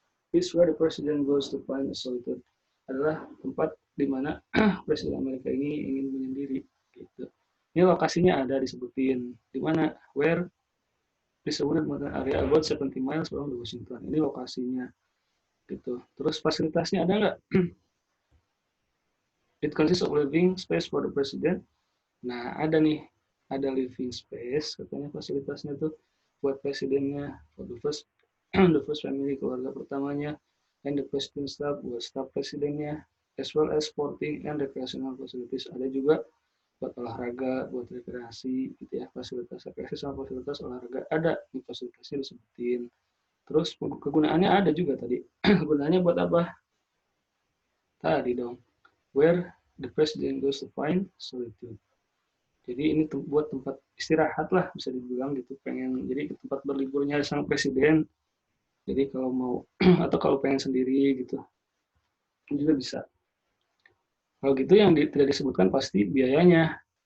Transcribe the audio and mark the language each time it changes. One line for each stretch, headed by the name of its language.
English: Is where the president goes to find a solitude.
Indonesian: Adalah tempat di mana presiden Amerika ini ingin menyendiri gitu. Ini lokasinya ada disebutin di mana
English: where is a wooded mountain area about 70 miles from Washington.
Indonesian: Ini lokasinya gitu. Terus fasilitasnya ada nggak?
English: It consists of living space for the president.
Indonesian: Nah, ada nih, ada
English: living space,
Indonesian: katanya fasilitasnya tuh buat presidennya,
English: for the first family,
Indonesian: keluarga pertamanya,
English: and the president staff,
Indonesian: buat staff presidennya,
English: as well as sporting and recreational facilities.
Indonesian: Ada juga buat olahraga, buat rekreasi, gitu ya, fasilitas rekreasi sama fasilitas olahraga ada, di fasilitasnya disebutin. Terus kegunaannya ada juga tadi. Kegunaannya buat apa? Tadi dong.
English: Where the president goes to find solitude.
Indonesian: Jadi ini buat tempat istirahat lah bisa dibilang gitu. Pengen jadi tempat berliburnya sang presiden. Jadi kalau mau atau kalau pengen sendiri gitu juga bisa. Kalau gitu yang tidak disebutkan pasti biayanya.